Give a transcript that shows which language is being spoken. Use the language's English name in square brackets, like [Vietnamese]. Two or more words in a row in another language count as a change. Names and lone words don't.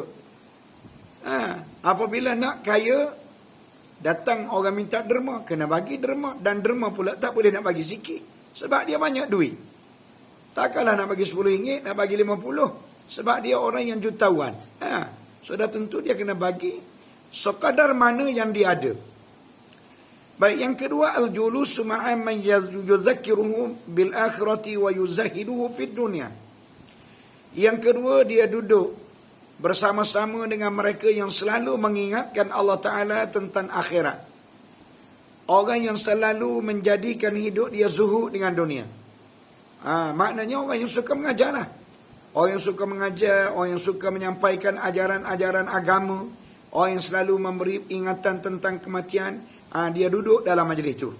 [Malay] Apabila nak kaya, datang orang minta derma, kena bagi derma, dan derma pula tak boleh nak bagi sikit, sebab dia banyak duit. Takkanlah nak bagi RM10, nak bagi RM50, sebab dia orang yang jutawan. Sudah tentu dia kena bagi sekadar mana yang dia ada. Baik, yang kedua, [Arabic] الجلوس مع من يذكره بالآخرة ويزهده في الدنيا. [Malay] Yang kedua, dia duduk bersama-sama dengan mereka yang selalu mengingatkan Allah Ta'ala tentang akhirat. Orang yang selalu menjadikan hidup dia zuhud dengan dunia. Maknanya orang yang suka mengajar lah. Orang yang suka mengajar, orang yang suka menyampaikan ajaran-ajaran agama, orang yang selalu memberi ingatan tentang kematian, dia duduk dalam majlis itu.